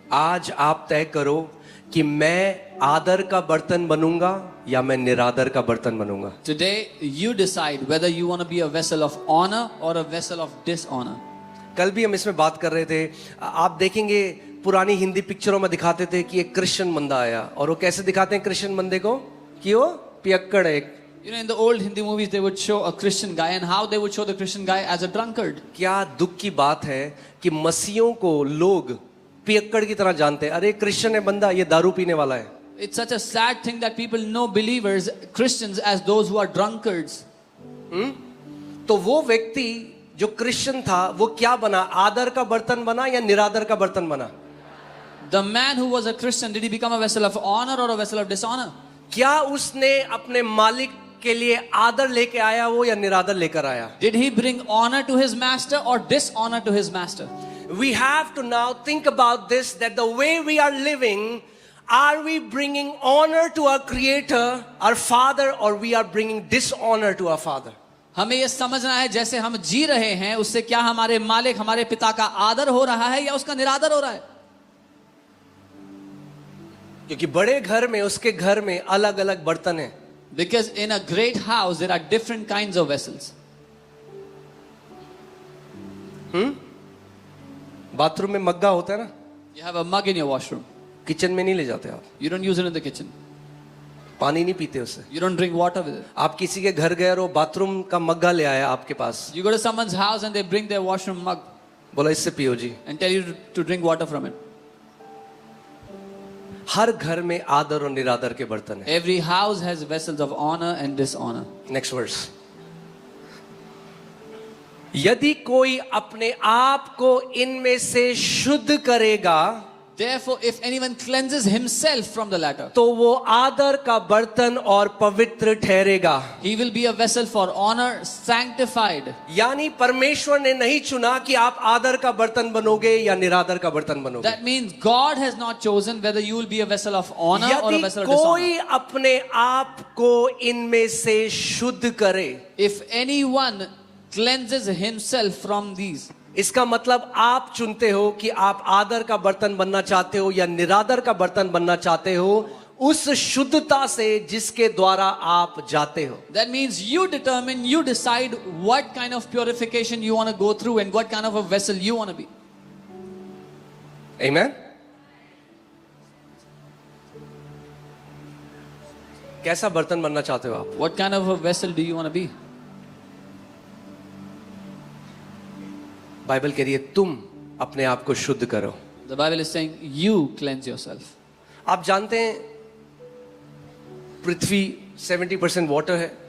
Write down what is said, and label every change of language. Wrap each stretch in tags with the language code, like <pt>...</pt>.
<hi>आज आप तय करो कि मैं आदर का बर्तन बनूंगा या मैं निरादर का बर्तन बनूंगा.</hi> <en>Today you decide whether you want to be a vessel of honor or a vessel of dishonor.</en> <hi>कल भी हम इसमें बात कर रहे थे. आप देखेंगे पुरानी हिंदी पिक्चरों में दिखाते थे कि एक क्रिश्चियन बंदा आया और वो कैसे दिखाते हैं क्रिश्चियन बंदे को कि वो पियक्कड़ है.</hi> <en>You know, in the old Hindi movies they would show a Christian guy, and how they would show the Christian guy as a drunkard.</en> <hi>क्या दुख की बात है कि मसीहों को लोग पियक्कड़ की तरह जानते हैं. अरे क्रिश्चियन है बंदा, ये दारू पीने वाला है.</hi> <en>It's such a sad thing that people know believers, Christians, as those who are drunkards.</en> <hi>तो वो व्यक्ति जो क्रिश्चियन था वो क्या बना? आदर का बर्तन बना या निरादर का बर्तन बना?</hi> <en>The man who was a Christian, did he become a vessel of honor or a vessel of dishonor?</en> <hi>क्या उसने अपने मालिक के लिए आदर लेके आया वो या निरादर लेकर आया?</hi> <en>Did he bring honor to his master or dishonor to his master? We have to now think about this, that the way we are living, are we bringing honor to our creator, our father, or we are bringing dishonor to our father?</en> <hi>हमें यह समझना है जैसे हम जी रहे हैं उससे क्या हमारे मालिक हमारे पिता का आदर हो रहा है या उसका निरादर हो रहा है? क्योंकि बड़े घर में, उसके घर में अलग अलग बर्तन हैं.</hi> <en>Because in a great house there are different kinds of vessels.</en> <hi>Bathroom में मग्गा होता है ना,</hi> <en>You have a mug in your washroom.</en> <hi>Kitchen में नहीं ले जाते आप.</hi> <en>You don't use it in the kitchen.</en> <hi>पानी नहीं पीते उससे.</hi> <en>You don't drink water with it.</en> <hi>आप किसी के घर गए और वो बाथरूम का मग्गा ले आया आपके पास,</hi> <en>You go to someone's house and they bring their washroom mug</en> <hi>बोला इससे पियो जी.</hi> <en>and tell you to drink water from it.</en> <hi>हर घर में आदर और निरादर के बर्तन है.</hi> <en>Every house has vessels of honor and dishonor. Next verse.</en> <hi>यदि कोई अपने आप को इनमें से शुद्ध करेगा,</hi> <en>Therefore, if anyone cleanses himself from the latter,</en> <hi>तो वो आदर का बर्तन और पवित्र ठहरेगा.</hi> <en>he will be a vessel for honor, sanctified.</en> <hi>यानी परमेश्वर ने नहीं चुना कि आप आदर का बर्तन बनोगे या निरादर का बर्तन बनोगे.</hi> <en>That means God has not chosen whether you will be a vessel of honor or a</en> <hi>यदि</hi> <en>vessel of dishonor.</en> <hi>कोई अपने आप को इनमें से शुद्ध करे,</hi> <en>If anyone cleanses himself from these,</en> <hi>इसका मतलब आप चुनते हो कि आप आदर का बर्तन बनना चाहते हो या निरादर का बर्तन बनना चाहते हो, उस शुद्धता से जिसके द्वारा आप जाते हो.</hi> <en>that means you determine, you decide what kind of purification you want to go through and what kind of a vessel you want to be. Amen.</en> <hi>कैसा बर्तन बनना चाहते हो आप?</hi> <en>What kind of a vessel do you want to be?</en> <hi>Bible कह रही है तुम अपने आप को शुद्ध करो.</hi> <en>The Bible is saying you cleanse yourself.</en> <hi>आप जानते हैं पृथ्वी 70% वाटर है.</hi>